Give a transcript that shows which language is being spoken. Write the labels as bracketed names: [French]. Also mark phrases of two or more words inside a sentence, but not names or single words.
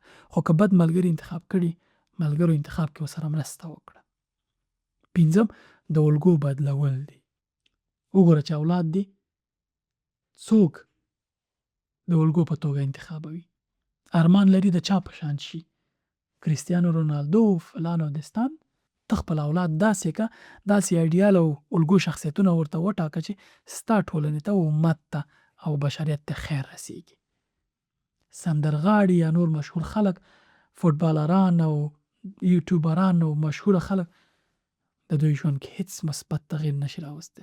[Pashto] خو که بد ملګري انتخاب کړي، ملګرو انتخاب کې ورسره مرسته وکړه. پنځم د الګو بدلول دي. وګوره چې اولاد دي څوک د الګو په توګه انتخابوي. ارمان لري د چا په شان شي، کریستیانو رونالدو، فلان او دستان، ته خپل اولاد داسې که داسې ایډیال او الګو شخصیتونه ورته وټاکه چې ستا ټولنې ته او امت ته او بشریت ته خیر رسیږي. سندرغاړي یا نور مشهور خلک، فوټبالران او یوټیوبران او مشهوره خلک د دوی ژوند کې هیڅ مثبت تغییر نشي راوستی.